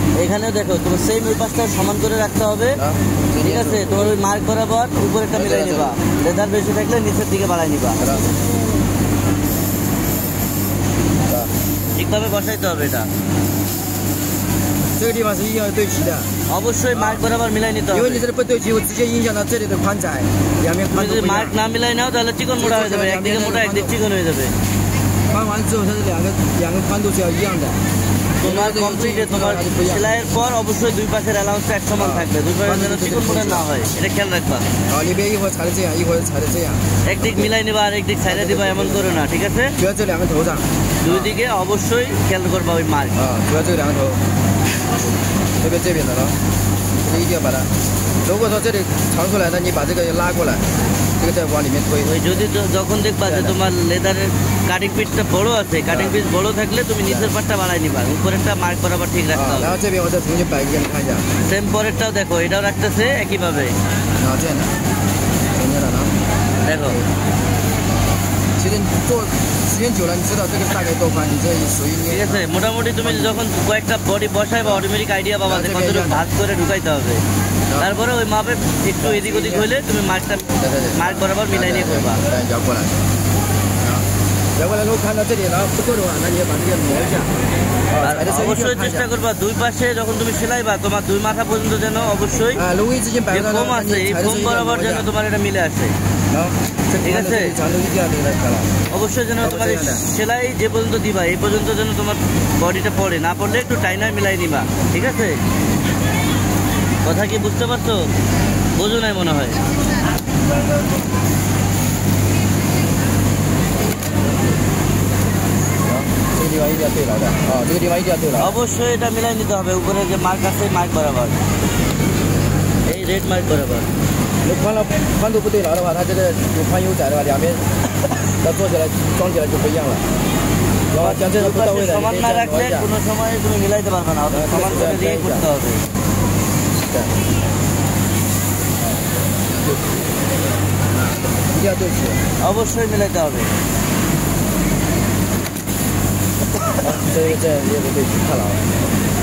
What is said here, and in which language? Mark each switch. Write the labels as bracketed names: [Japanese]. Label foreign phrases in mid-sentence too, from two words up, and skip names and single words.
[Bangla] এখানে দেখো তোমার সেম ওই পাশটা সমান করে রাখতে হবে, ঠিক আছে? তোমার ওই মার্ক বরাবর উপরেরটা মিলাই নিবা, লেদার বেশি থাকলে নিচের দিকে বাড়াই নিবা, ঠিকভাবে বসাইতে হবে এটা। [Chinese] 这个地方是一定要对齐的， [Bangla] অবশ্যই মার্ক বরাবর মিলাই নিতে [Chinese] 因 [Bangla] হবে। [Chinese] 为你这里不对齐，会直接影响到这里的宽窄，两边 [Bangla] তুমি [Chinese] 宽度 [Bangla] যদি [Chinese] 不一 [Bangla] মার্ক [Chinese] 样。 [Bangla] না মিলাই নাও তাহলে চিকন মোটা হয়ে যাবে, একদিকে মোটা একদিকে চিকন হয়ে যাবে। [Chinese] 宽完之后，它是两个宽度是要一样的。 [Bangla] তোমার কমপ্লিটে তোমার সেলাইয়ের পর অবশ্যই দুই পাশের অ্যালাউন্সটা এক সমান থাকবে, দুই পাশের যেন চিকন মোটা না হয়, এটা খেয়াল রাখবা। [Chinese] 啊，你别一会儿裁的这样，一会儿裁的这样。 [Bangla] একদিক মিলাই নিবা আর একদিক সাইডে দিবা, এমন করো না, ঠিক আছে? [Chinese] 主要这两个头上。 [Bangla] দুই দিকে অবশ্যই খেয়াল করবা ওই মার্ক। [Chinese] 啊，主要这两个头，特别这边的了，这一定要把它。如果说这里长出来，那你把这个拉过来，这个再往里面推。 [Bangla] ওই যদি যখন দেখবা যে তোমার লেদারের কাটিং পিসটা বড় আছে, [English] cutting piece [Bangla] বড় থাকলে তুমি নিচের পাটটা বাড়াই নিবা, উপরেরটা মার্ক বরাবর ঠিক রাখতে [Chinese] 啊， [Bangla] হবে। [Chinese] 然后这边我再重新摆一个给你看一下。 [Bangla] সেম পরেরটাও দেখো, এটাও রাখতেছে একইভাবে, [Chinese] 啊，这样的，中间的呢。 [Bangla] দেখো। [Chinese] 其实你做时间久了，你知道这个大概多宽，你这属于 [Bangla] ঠিক আছে, মোটামুটি তুমি যখন কয়েকটা বডি বসাই বা [English] automatic idea [Bangla] পাবা যে কতটুকু ভাঁজ করে ঢুকাইতে হবে, তারপরে ওই মাপে একটু এদিক ওদিক হইলে তুমি মার্ক বরাবর মিলাই নিয়ে করবা। [Chinese] 摇过来，摇过来，如果看到这里然后不够的话，那你要把这个磨一下。 [Bangla] আর অবশ্যই চেষ্টা করবা দুই পাশে যখন তুমি সেলাইবা তোমার দুই মাথা পর্যন্ত যেন অবশ্যই [Chinese] 啊，如果一直性摆 [Bangla] যে [Chinese] 到 [Bangla] ফোম [Chinese] 那， [Bangla] আছে এই [Chinese] 你裁的 [Bangla] ফোম [Chinese] 是一样 [Bangla] বরাবর [Chinese] 磨一 [Bangla] যেন [Chinese] 下。 [Bangla] তোমার এটা মিলে আসে, [Chinese] 然后这 [Bangla] ঠিক আছে? [Chinese] 长度一定要给它开了。 [Bangla] অবশ্যই যেন তোমার এই সেলাই যে পর্যন্ত দিবা এই পর্যন্ত যেন তোমার বডিটা পড়ে, না পড়লে একটু টাইনার মিলাই নিবা, ঠিক আছে? কথা কি বুঝতে পারছো? বোঝো নাই মনে হয়। [Chinese] 这个地方一定要对牢的啊，这个地方一定要对牢。 [Bangla] অবশ্যই এটা মিলাই নিতে হবে, উপরে যে মার্ক আছে মার্ক বরাবর, এই [English] red mark [Bangla] বরাবর। [Chinese] 你宽度不对牢的话，它这个有宽有窄的话，两边它做起来装起来就不一样了。然后像这个不到位的， [Bangla] সমান [Chinese] 你可 [Bangla] না [Chinese] 以再磨 [Bangla] রাখলে [Chinese] 一下。 [Bangla] কোনো সময় তুমি মিলাইতে পারবে না, অর্থাৎ সমান করে দিয়ে করতে হবে। [Chinese] 对，一定要对齐。 [Bangla] অবশ্যই মিলাইতে হবে। [Chinese] 这也不对齐，太牢了。